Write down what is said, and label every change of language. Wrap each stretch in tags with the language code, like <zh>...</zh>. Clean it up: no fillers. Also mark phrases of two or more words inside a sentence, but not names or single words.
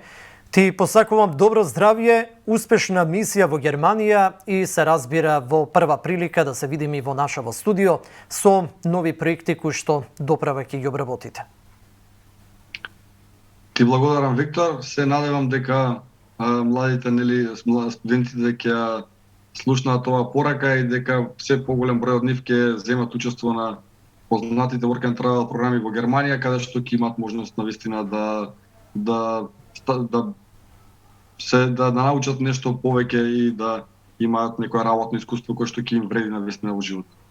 <mk>Ти посакувам добро здравје, успешна мисија во Германија и се разбира во прва прилика да се видиме и во нашаво студио со нови проекти кои што доправа ќе ги обработите. Ти благодарам, Виктор. Се надевам дека младите студентите ќе слушнаат оваа порака и дека се поголем број од нив ќе земат учество на познатите</mk> <en>work and travel</en> <mk>програми во Германија, каде што ќе имаат можност навистина да научат нешто повеќе и да имаат некоја работно искуство кое што ќе им вреди навистина во животот.</mk>